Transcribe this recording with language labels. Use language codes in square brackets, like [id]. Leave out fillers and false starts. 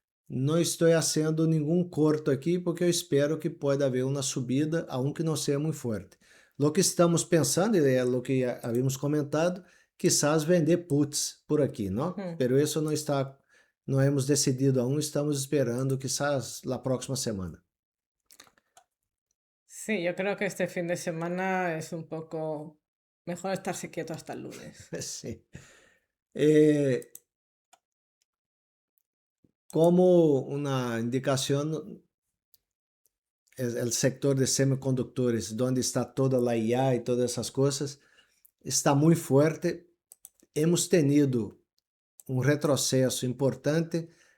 [pt] Não estou fazendo nenhum corto aqui porque eu espero que pode haver uma subida, aunque não seja muito forte. O que estamos pensando, é o que havíamos comentado, quizás vender puts por aqui, não? Pero isso não está, não [es] hemos decidido aún, [pt] estamos esperando [es] quizás la próxima semana. Sí, yo creo que este fin de semana es un poco mejor estarse quieto hasta el lunes. Sí. [pt] Como uma indicação, o sector de semicondutores, onde está toda a IA e todas essas coisas, está muito forte. Hemos tenido um retrocesso importante.